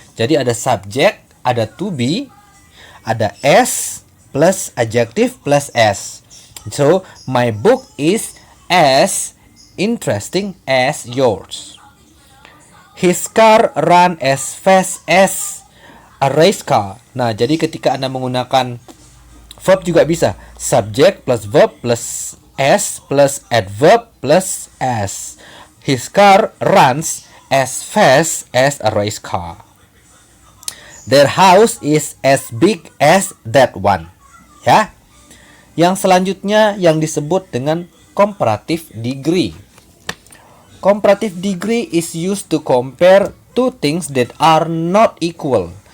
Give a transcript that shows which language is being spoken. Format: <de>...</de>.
<id>Jadi ada subject, ada to be, ada as plus adjective plus s.</id> <en>So, my book is as interesting as yours. His car run as fast as a race car.</en> <id>Nah, jadi ketika Anda menggunakan verb juga bisa.</id> <en>Subject plus verb plus s plus adverb plus s. His car runs as fast as a race car. Their house is as big as that one.</en> <id>Ya. Yang selanjutnya yang disebut dengan comparative degree.</id> <en>Comparative degree is used to compare two things that are not equal.</en>